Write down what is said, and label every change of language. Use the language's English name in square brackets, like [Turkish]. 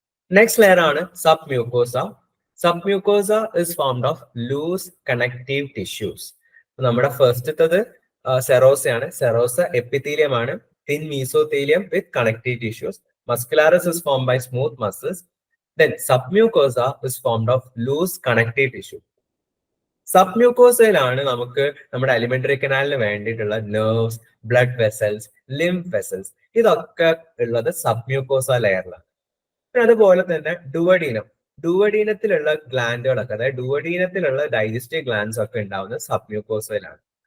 [Malayalam] Next layer ആണ് sub mucosa. [English] Submucosa is formed of loose connective tissues. [Malayalam] നമ്മുടെ ഫസ്റ്റത്തത് സെറോസയാണ്. Serosa epithelium ആണ്, [English] Thin mesothelium with connective tissues. Muscularis is formed by smooth muscles. Then submucosa is formed of loose connective tissue. [Malayalam] സബ്മ്യൂക്കോസയിലാണ് നമുക്ക് നമ്മുടെ alimentary കനാലിന് വേണ്ടിയിട്ടുള്ള nerves, blood vessels, lymph vessels ഇതൊക്കെ ഉള്ളത് submucosa ലെയറിലാണ്. പിന്നെ അതുപോലെ തന്നെ ഡുവഡീനത്തിലുള്ള ഗ്ലാൻഡുകളൊക്കെ, അതായത് ഡുവഡീനത്തിലുള്ള ഡൈജസ്റ്റീവ് ഗ്ലാൻഡ്സ് ഒക്കെ ഉണ്ടാവുന്നത് സബ്മ്യൂക്കോസയിലാണ്.